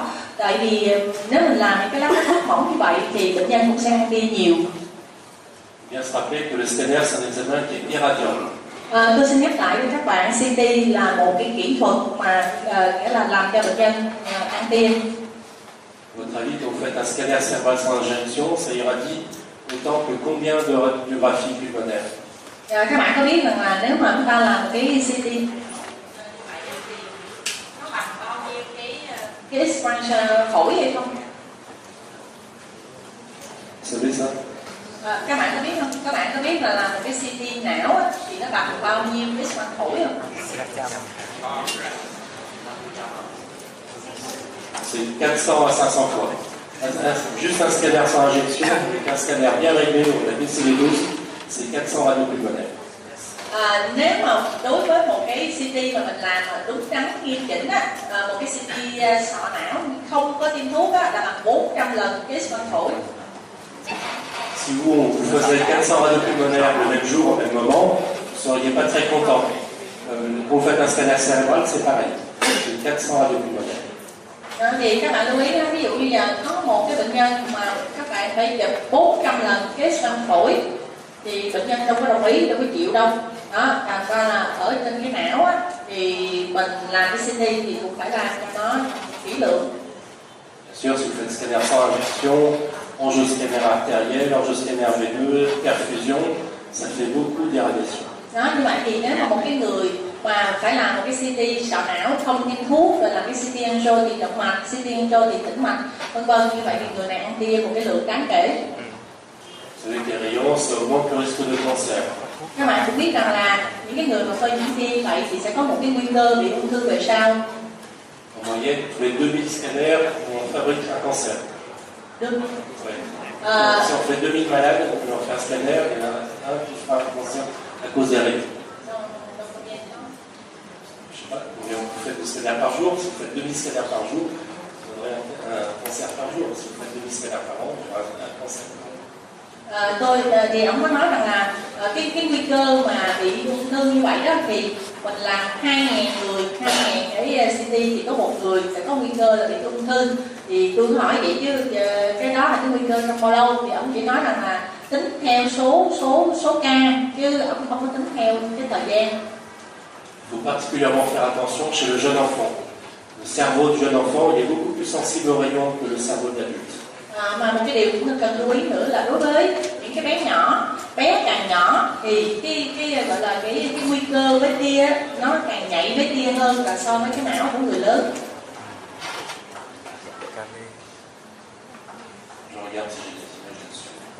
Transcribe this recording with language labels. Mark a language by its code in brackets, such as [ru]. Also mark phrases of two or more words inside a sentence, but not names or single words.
[vi] Tại vì nếu mình làm những cái lát cắt rất mỏng như vậy thì bệnh nhân cũng sẽ ăn tia nhiều. [fr] Bien se rappeler que le scanner c'est un examen qui est irradiant. [vi] Tôi xin nhắc lại với các bạn, CT là một cái kỹ thuật mà nghĩa là làm cho bệnh nhân ăn tia. [fr] Votre avis, quand vous faites un scanner cérébral sans injection, ça irradie autant que combien de radiographie pulmonaire? [vi] Các bạn có biết rằng là nếu mà chúng ta làm một cái CT nó bằng bao nhiêu cái expansion phổi hay không? [fr] Vous savez ça? [vi] Các bạn có biết không? Các bạn có biết là làm một cái CT não á, thì nó bằng bao nhiêu cái expansion phổi không? [fr] C'est 400 à 500 fois. Juste un scanner sans injection, avec un scanner bien réglé, on a baissé les doses, c'est 400 radiopulmonaires. [vi] Nếu mà đối với một cái CT mà mình làm mà đúng đắn nghiêm chỉnh á, một cái CT sọ não không có tiêm thuốc á, là bằng 400 lần cái expansion phổi. [fr] Si vous faisiez 400 radiopulmonaires le même jour, au même moment, vous ne seriez pas très content. Quand vous faites un scanner cérébral, c'est pareil. C'est 400 radiopulmonaires. [vi] Thì các bạn lưu ý đó, ví dụ như giờ có một cái bệnh nhân mà các bạn phải chụp 400 lần cái expansion phổi thì bệnh nhân đâu có đồng ý, đâu có chịu đâu. Đó, thành ra là ở trên cái não á, thì mình làm cái CT thì cũng phải làm cho nó kỹ lưỡng. [fr] Bien sûr, si vous faites scanner sans injection, angioscanner artériel, angioscanner veineux, perfusion, ça fait beaucoup d'irradiation. [vi] Đó, như vậy thì nếu mà một cái người mà phải làm một cái CT sọ não không tiêm thuốc, rồi làm cái CT angio thì động mạch, CT angio thì tĩnh mạch, vân vân, như vậy thì người này ăn tia một cái lượng đáng kể. [fr] Vous savez que les rayons, ça augmente le risque de cancer. [vi] Các bạn cũng biết rằng là những cái người mà phơi nhiễm tia vậy thì sẽ có một cái nguy cơ bị ung thư về sau. [fr] En moyenne, tous les 2000 scanners, on fabrique un cancer. [vi] Được. [fr] Ouais. Si on fait 2000 malades, on peut leur faire un scanner, et un qui fera un cancer à cause des rayons. Je sais pas combien vous faites de scanners par jour. Si vous faites 2000 scanners par jour, vous aurez un cancer par jour. Si vous faites 2000 scanners par an, vous aurez un cancer par an. [vi] Thì ông có nói rằng là cái nguy cơ mà bị ung thư như vậy đó thì mình làm 2.000 người, 2.000 cái CT thì có một người sẽ có nguy cơ là bị ung thư. Thì tôi hỏi vậy chứ cái đó là cái nguy cơ trong bao lâu? Thì ông chỉ nói rằng là tính theo số ca chứ ông không có tính theo cái thời gian. [fr] Il faut particulièrement faire attention chez le jeune enfant. Le cerveau du jeune enfant il est beaucoup plus sensible aux rayons que le cerveau de l'adulte. [vi] Mà một cái điều cũng cần lưu ý nữa là đối với những cái bé nhỏ, bé càng nhỏ thì cái gọi là cái nguy cơ với tia nó càng nhạy với tia hơn là so với cái não của người lớn. [fr] Je regarde si j'ai des images là-dessus.